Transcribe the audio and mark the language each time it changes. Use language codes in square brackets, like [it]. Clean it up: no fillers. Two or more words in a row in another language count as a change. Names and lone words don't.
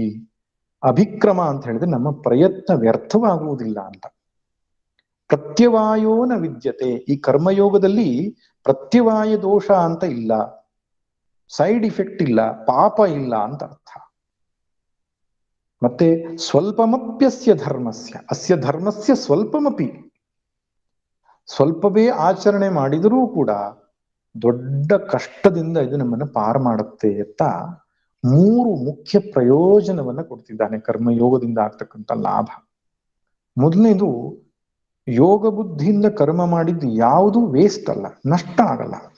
[kn] ಅಭಿಕ್ರಮ ಅಂತ ಹೇಳಿದ್ರೆ ನಮ್ಮ ಪ್ರಯತ್ನ ವ್ಯರ್ಥವಾಗುವುದಿಲ್ಲ ಅಂತ. [sa] प्रत्यवायो न विद्यते. [kn] ಈ ಕರ್ಮಯೋಗದಲ್ಲಿ ಪ್ರತ್ಯವಾಯ ದೋಷ ಅಂತ ಇಲ್ಲ, [en] side effect [kn] ಇಲ್ಲ, ಪಾಪ ಇಲ್ಲ ಅಂತ ಅರ್ಥ. ಮತ್ತೆ [sa] स्वल्पमप्यस्य धर्मस्य, अस्य धर्मस्य स्वल्पमपि, [kn] ಸ್ವಲ್ಪವೇ ಆಚರಣೆ ಮಾಡಿದರೂ ಕೂಡ ದೊಡ್ಡ ಕಷ್ಟದಿಂದ ಇದು ನಮ್ಮನ್ನು ಪಾರು ಮಾಡುತ್ತೆ ಅಂತ 3 ಮುಖ್ಯ ಪ್ರಯೋಜನವನ್ನ ಕೊಡ್ತಿದ್ದಾನೆ ಕರ್ಮಯೋಗದಿಂದ ಆಗ್ತಕ್ಕಂಥ ಲಾಭ. ಮೊದಲನೇದು, ಯೋಗ ಬುದ್ಧಿಯಿಂದ ಕರ್ಮ ಮಾಡಿದ್ದು ಯಾವುದು ವೇಸ್ಟ್ ಅಲ್ಲ, ನಷ್ಟ ಆಗಲ್ಲ.